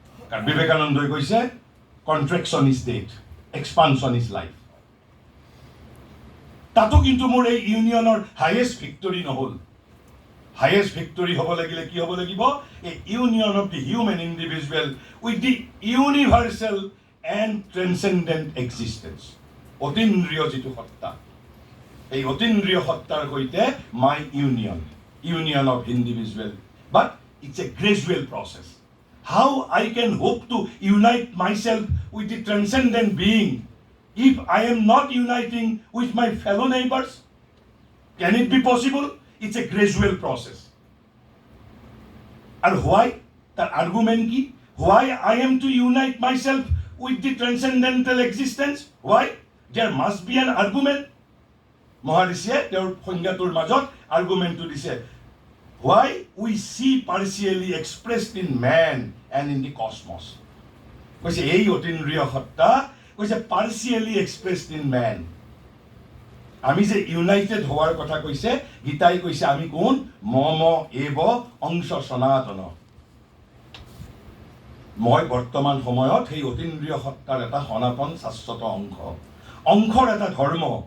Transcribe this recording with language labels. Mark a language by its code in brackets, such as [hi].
[as] কাৰণ বিবেকানন্দই কৈছে [en] contraction is death, expansion is life. [as] তাতো কিন্তু মোৰ এই ইউনিয়নৰ হাইয়েষ্ট ভিক্টৰী নহ'ল। হাইয়েষ্ট ভিক্টৰী হ'ব লাগিলে কি হ'ব লাগিব? [en] A union of the human individual with the universal and transcendent existence. [as] অতীন্দ্ৰিয় যিটো সত্তা, এই অতীন্দ্ৰিয় সত্তাৰ সৈতে [en] My union of individual. But it's a gradual process. How I can hope to unite myself with the transcendent being if I am not uniting with my fellow neighbors? Can it be possible? It's a gradual process. And why? The argument ki? Why I am to unite myself with the transcendental existence? Why? There must be an argument. Maharishi, their [as] সংজ্ঞাটোৰ মাজত [en] argument to দিছে. Why we see partially expressed in man and in the cosmos. [as] কৈছে এই অতীন্দ্ৰিয় সত্তা কৈছে [en] partially expressed in man. [as] আমি যে United হোৱাৰ কথা কৈছে, গীতাই কৈছে আমি কোন? [sa] মম এব অংশ সনাতন। [as] মই বৰ্তমান সময়ত সেই অতীন্দ্ৰিয় সত্তাৰ এটা সনাতন শাশ্বত অংশৰ এটা ধৰ্ম।